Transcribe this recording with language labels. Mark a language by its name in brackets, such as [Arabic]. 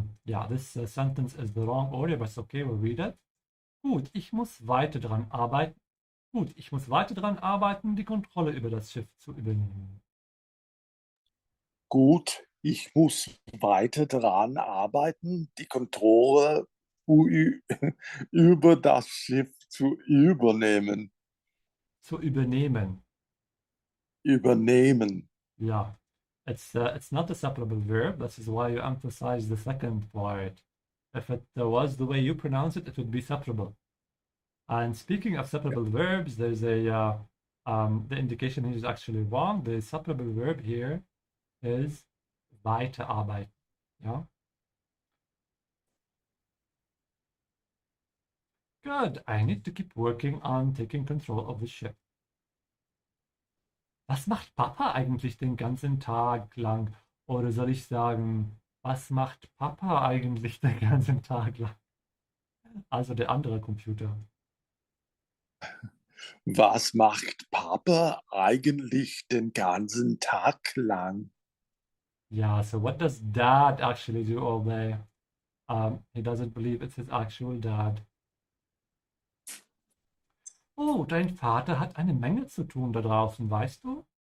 [English] Yeah, this sentence is the wrong order, but it's okay, we'll read it. [German] Gut, ich muss weiter dran arbeiten. Gut, ich muss weiter dran arbeiten, die Kontrolle über das Schiff zu übernehmen. Gut, ich muss weiter daran arbeiten, die Kontrolle über das Schiff zu übernehmen. Zu übernehmen. Übernehmen. [English] Yeah. It's not a separable verb. This is why you emphasize the second part. If it was the way you pronounce it, it would be separable. And speaking of separable verbs, there's a the indication here is actually wrong. The separable verb here is weiterarbeiten. Yeah. Good. I need to keep working on taking control of the ship. [German] Was macht Papa eigentlich den ganzen Tag lang? Oder soll ich sagen, was macht Papa eigentlich den ganzen Tag lang? Also der andere Computer. Was macht Papa eigentlich den ganzen Tag lang? [English] Yeah, so what does dad actually do all day? He doesn't believe it's his actual dad. [German] Oh, dein Vater hat eine Menge zu tun da draußen, weißt du?